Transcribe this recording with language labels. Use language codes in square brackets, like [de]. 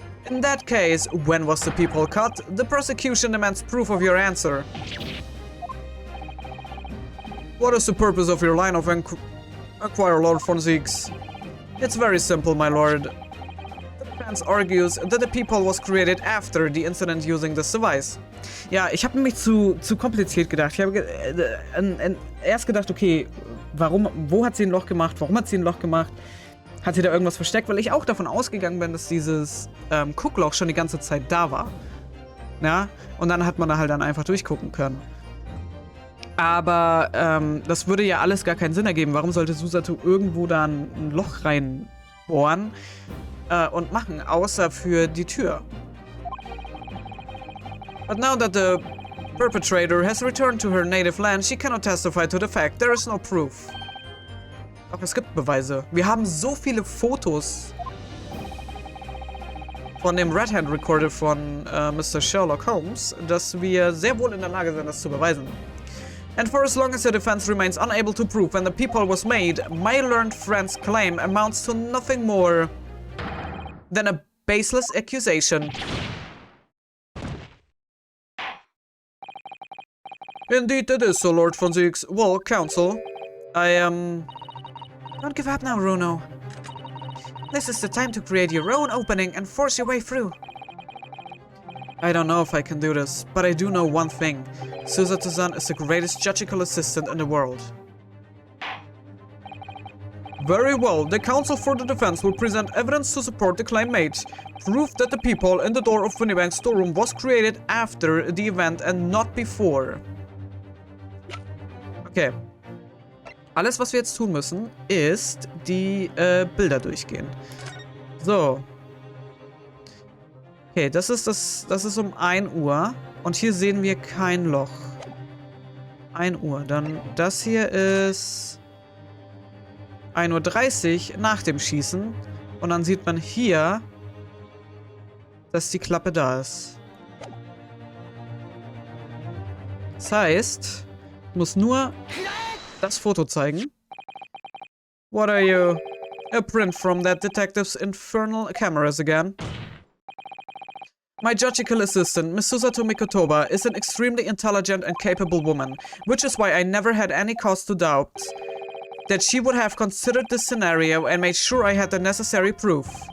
[en] In that case, when was the peephole cut? The prosecution demands proof of your answer. What is the purpose of your line of inquiry, Lord von Siegs? It's very simple, my lord. The defense argues that the peephole was created after the incident using this device. [de] Ja, ich habe nämlich zu kompliziert gedacht. Ich habe erst gedacht, okay, wo hat sie ein Loch gemacht? Warum hat sie ein Loch gemacht? Hat sie da irgendwas versteckt? Weil ich auch davon ausgegangen bin, dass dieses Guckloch schon die ganze Zeit da war. Ja, und dann hat man da halt dann einfach durchgucken können. Aber das würde ja alles gar keinen Sinn ergeben. Warum sollte Susato irgendwo da ein Loch reinbohren und machen, außer für die Tür? But now that the perpetrator has returned to her native land, she cannot testify to the fact. [en] There is no proof. [de] Doch es gibt Beweise. Wir haben so viele Fotos von dem Red Hand Recorder von Mr. Sherlock Holmes, dass wir sehr wohl in der Lage sind, das zu beweisen. [en] And for as long as the defense remains unable to prove when the peephole was made, my learned friend's claim amounts to nothing more than a baseless accusation. Indeed it is so, Lord von Siegs. Well, counsel, I am... Don't give up now, Runo. This is the time to create your own opening and force your way through. I don't know if I can do this, but I do know one thing. Susato-san is the greatest judicial assistant in the world. Very well, the counsel for the defense will present evidence to support the claim made. Proof that the peephole in the door of Winniebank's storeroom was created after the event and not before. Okay. [de] Alles, was wir jetzt tun müssen, ist die Bilder durchgehen. So. Okay, das ist um 1 Uhr. Und hier sehen wir kein Loch. 1 Uhr. Dann das hier ist 1:30 Uhr nach dem Schießen. Und dann sieht man hier, dass die Klappe da ist. Das heißt, ich muss nur das Foto zeigen. [en] What are you? A print from that detective's infernal cameras again. My judicial assistant, Miss Susato Mikotoba, is an extremely intelligent and capable woman, which is why I never had any cause to doubt that she would have considered this scenario and made sure I had the necessary proof.